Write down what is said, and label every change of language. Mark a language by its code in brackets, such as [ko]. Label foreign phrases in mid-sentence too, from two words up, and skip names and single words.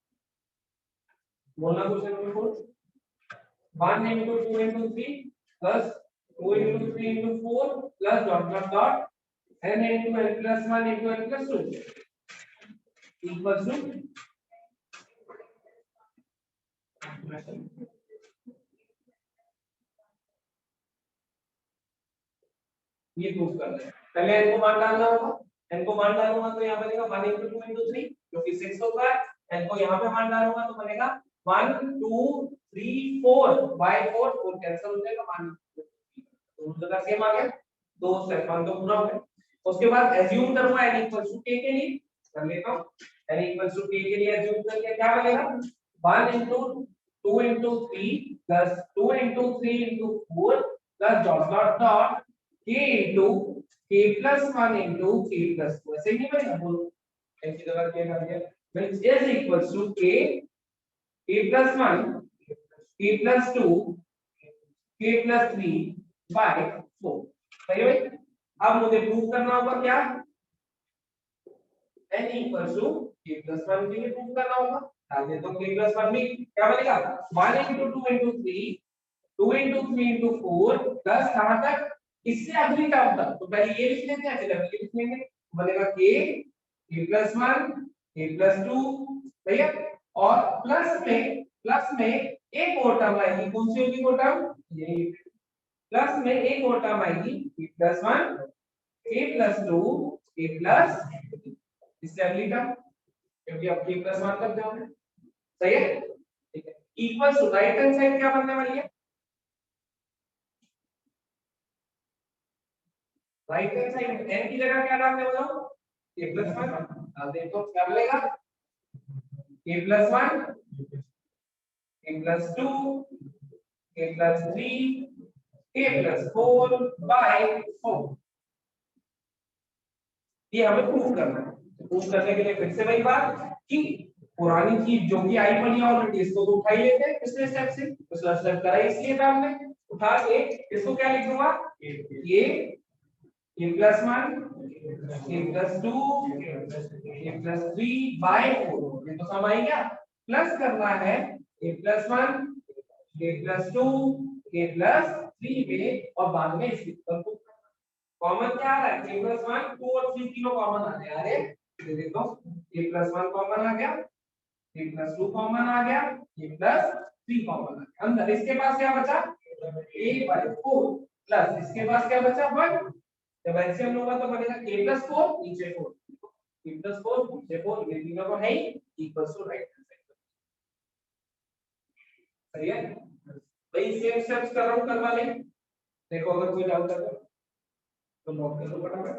[hi] बोलना [en] question number [hi] 4 [en] 1 into 2 into 3 plus 2 into 3 into 4 plus dot n into n plus 1 into n plus 2 equals to [hi] ये प्रूफ करना है पहले n को मान डालना होगा n को मान डालूंगा तो यहाँ बनेगा [en] 1 into 2 into 3 [hi] जो कि 6 होता है n को यहाँ पे मान डालूंगा तो बनेगा 1 2 3 4 by 4 4 कैंसिल हो जाएगा 1 दोनों जगह सेम आ गया दो [en] step one [hi] तो पूरा हो गया उसके बाद एज्यूम करूंगा [en] n equals to k [hi] के लिए कर लेता हूं [en] n equals to k [hi] के लिए एज्यूम करके क्या बनेगा [en] 1 into 2 into 3 plus 2 into 3 into 4 plus dot k into k plus 1 into k plus 2 [hi] ऐसे नहीं बनेगा बोलो n की जगह k कर दिया [en] which is equals to k plus 1 k plus 2 k plus 3 by 4 [hi] सही है भाई अब मुझे प्रूव करना होगा क्या [en] n equals to k plus 1 [hi] के लिए प्रूव करना होगा डाल देता हूं [en] k plus 1 [hi] में क्या बनेगा [en] 1 into 2 into 3 2 into 3 into 4 [hi] प्लस कहां तक, इससे अगली टर्म तक, तो पहले ये लिख लेते हैं फिर अगली लिख लेंगे, बनेगा [en] k plus 1 k plus 2, [hi] सही है। और प्लस में एक और टर्म आएगी, कौन सी होगी वो टर्म, ये प्लस में एक और टर्म आएगी [en] k plus 1 k plus 2 k plus, [hi] इससे अगली टर्म, क्योंकि अब [en] k plus 1 [hi] तक जाओगे, सही है, ठीक है। [en] equal to right hand side [hi] क्या बनने वाली है, [en] right hand side [hi] में n की जगह क्या डालने वाला हूं, [en] k plus 1 [hi] डाल दे तो क्या मिलेगा, [en] k plus 1 k plus 2 k plus 3 k plus 4 by 4, [hi] ये हमें प्रूव करना है। प्रूव करने के लिए फिर से वही बात कि पुरानी चीज जो कि आई पड़ी ऑलरेडी, इसको तो उठा ही लेते हैं पिछले स्टेप से, पिछला स्टेप करा इसलिए था हमने, उठा के इसको क्या लिख दूंगा, ये [en] k plus 1 k plus 2 k plus 3 by 4, [hi] ये तो सम आई गया, प्लस करना है [en] k plus 1 k plus 2 k plus 3 [hi] में, और बाद में इसकी को कॉमन क्या आ रहा है, [en] k plus 1 [hi] 2 और 3 तीनों कॉमन आ रहे हैं, अरे देखो [en] k plus 1 [hi] कॉमन आ गया, [en] k plus 2 [hi] कॉमन आ गया, [en] k plus 3 [hi] कॉमन आ गया, अंदर इसके पास क्या बचा [en] a by 4 [hi] प्लस इसके पास क्या बचा 1, जब एलसीएम लूंगा तो बनेगा [en] k plus 4 [hi] नीचे 4, [en] k plus 4 [hi] नीचे 4, ये तीनों को है ही [en] equals to right hand side, [hi] सही है भाई, [en] same steps [hi] कर रहा हूं, करवा लें, देखो अगर कोई डाउट है तो नोट कर लो फटाफट।